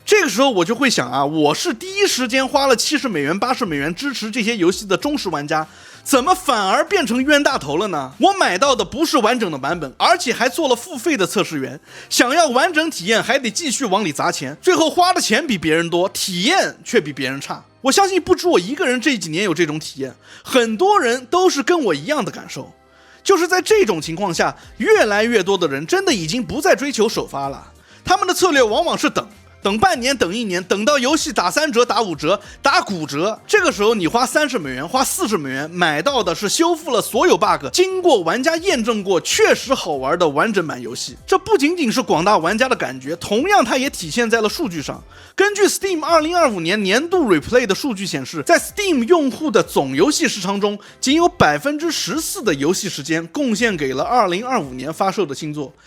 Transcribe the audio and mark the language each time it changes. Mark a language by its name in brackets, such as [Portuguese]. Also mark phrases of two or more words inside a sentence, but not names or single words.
[Chinese] 這個時候我就會想啊，我是第一時間花了70美元、80美元支持這些遊戲的忠實玩家，怎麼反而變成冤大頭了呢？我買到的不是完整的版本，而且還做了付費的測試員，想要完整體驗還得繼續往裡砸錢，最後花的錢比別人多，體驗卻比別人差。我相信不止我一個人這幾年有這種體驗，很多人都是跟我一樣的感受。就是在這種情況下，越來越多的人真的已經不再追求首發了，他們的策略往往是等半年，等1年，等到遊戏打3折、打5折、打骨折，這個時候你花30美元、花40美元買到的是修復了所有 bug，經過玩家驗證過確實好玩的完整版遊戲。這不僅僅是廣大玩家的感覺，同樣它也體現在了數據上。根據 Steam 2025年年度 Replay 的數據顯示，在 Steam 用戶的總遊戲時長中，僅有14%的遊戲時間貢獻給了2025年發售的新作。